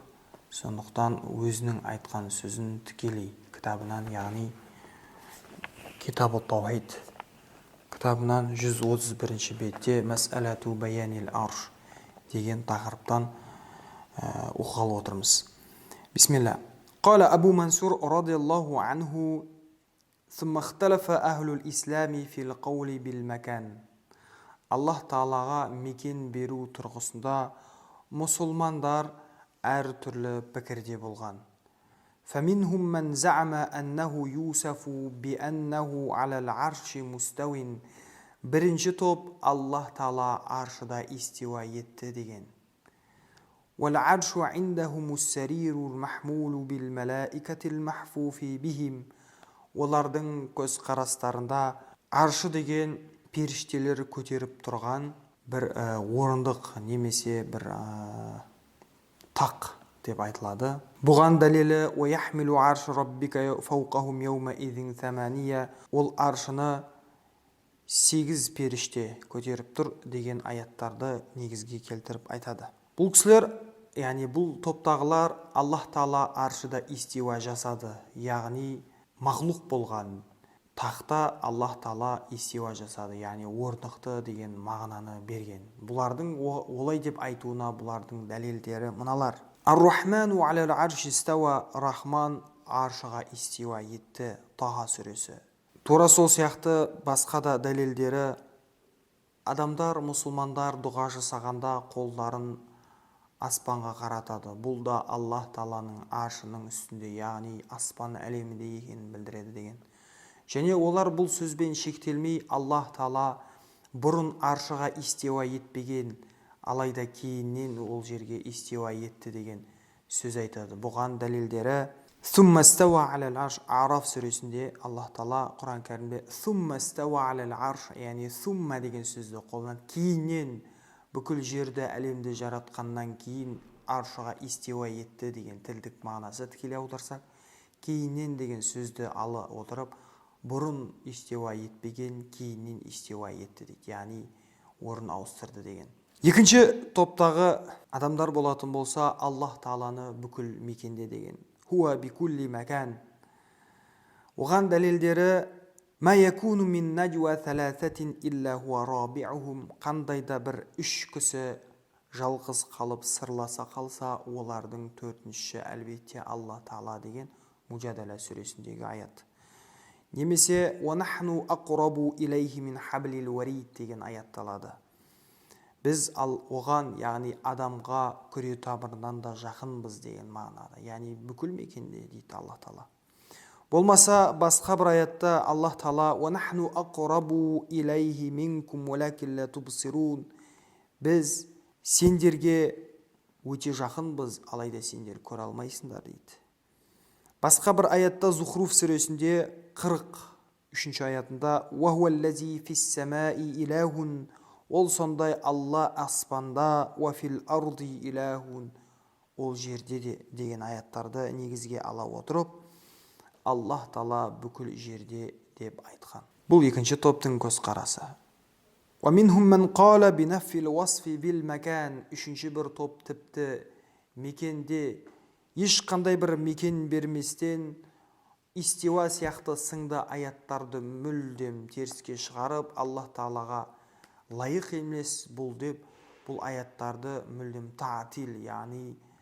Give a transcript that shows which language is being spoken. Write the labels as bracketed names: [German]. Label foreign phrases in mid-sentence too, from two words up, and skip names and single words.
[Kazakh] Сондықтан өзінің айтқан сөзін тікелей кітабынан, яғни Китабу Таухид кітабынан 131 бетте Мәсәләту Баянил Арш деген тақырыптан оқығалы отырмыз. [Arabic] بسم الله. قال أبو منصور رضي الله عنه ثم اختلف أهل الإسلام في القول بالمكان. [Kazakh] Аллах Таалаға мекен беру тұрғысында мұсылмандар әр түрлі пікірде болған. [Arabic] فمنهم من زعم أنه يوصف بأنه على العرش مستو. [Kazakh] Бірінші топ Аллах Таала аршыда истиуа етті деген. [Arabic] والعرش عندهم السرير المحمول بالملائكة المحفوف بهم. [Kazakh] Олардың көз қарастарында аршы деген періштелер көтеріп тұрған бір орындық немесе бір тақ деп айтылады. Бұған дәлелі [Arabic] وَيَحْمِلُ عَرْشُ رَبِّكَ فَوْقَهُمْ يَوْمَئِذٍ ثَمَانِيَّةٌ. [Kazakh] Ол аршыны 8 періште көтеріп тұр деген аяттарды негізге келтіріп айтады. Бұл кісілер, яғни бұл топтағылар Аллах Таала аршыда истиуа жасады, яғни мағлұқ болған тақта Аллах Таала истиуа жасады, яғни орнықты деген мағынаны берген. Бұлардың олай деп айтуына бұлардың дәлелдері мыналар. [Arabic] الرحمن على العرش استوى. [Kazakh] Рахман аршыға истиуа етті. Таха сүресі. Тура сол сияқты басқа да дәлелдері. Адамдар, мұсылмандар дұға жасағанда қолдарын аспанға қаратады. Бұл да Аллах Тааланың аршының үстінде, яғни аспан әлемінде екенін білдіреді деген. Және олар бұл сөзбен шектелмей, Аллах Таала бұрын аршыға истиуа етпеген, алайда кейіннен ол жерге истиуа етті деген сөз айтады. Бұған дәлелдері [Arabic] ثم استوى على العرش. [Kazakh] Араф сүресінде Аллах Таала Құран кәрімде [Arabic] ثم استوى على العرش, [Kazakh] яғни ثم деген сөзді қолданады. Кейіннен, бүкіл жерді, әлемді жаратқаннан кейін аршыға истиуа етті деген тілдік мағынасы тікелей аударсақ, кейіннен деген сөзді ала отырып, бұрын истиуа етпеген, кейіннен истиуа етті дейді, яғни орын ауыстырды деген. Екінші топтағы адамдар болатын болса, Аллах Тааланы бүкіл мекенде деген. [Arabic] هو بكل مكان. Оған дәлелдері ما يكون من نجوى ثلاثة إلا هو رابعهم. [Kazakh] Қандайда бір 3 кісі жалғыз қалып сырласа қалса, олардың 4-ші әлбетте Аллах Таала деген Мужадала сүресіндегі аят. [Arabic] Немесе ونحن أقرب إليه من حبل الوريد [Kazakh] деген аятталады. Біз оған, яғни адамға күре тамырынан да жақынбыз деген мағынада, яғни бүкіл мекенде дейді Аллах Таала. Болмаса басқа бір аятта [Arabic] Аллах Таала ونحن أقرب إليه منكم ولكن لا تبصرون. [Kazakh] Біз сендерге өте жақынбыз, алайда сендер көре алмайсыңдар дейді. Басқа бір аятта Зухруф сүресінде 43-ші аятында [Arabic] وهو الذي في السماء إله. [Kazakh] Ол сондай Алла аспанда, [Arabic] وفي الأرض إله. [Kazakh] Ол жерде де деген аяттарды негізге ала отырып, Аллах Таала бүкіл жерде деп айтқан. Бұл екінші топтың көзқарасы. [Arabic] ومنهم من قال بنفي الوصف بالمكان. [Kazakh] Үшінші бір топ тіпті мекенде ешқандай бір мекен берместен истиуа сияқты сынды аяттарды мүлдем теріске шығарып, Аллах Таалаға лайық емес бұл деп, бұл аяттарды мүлдем таатил, яғни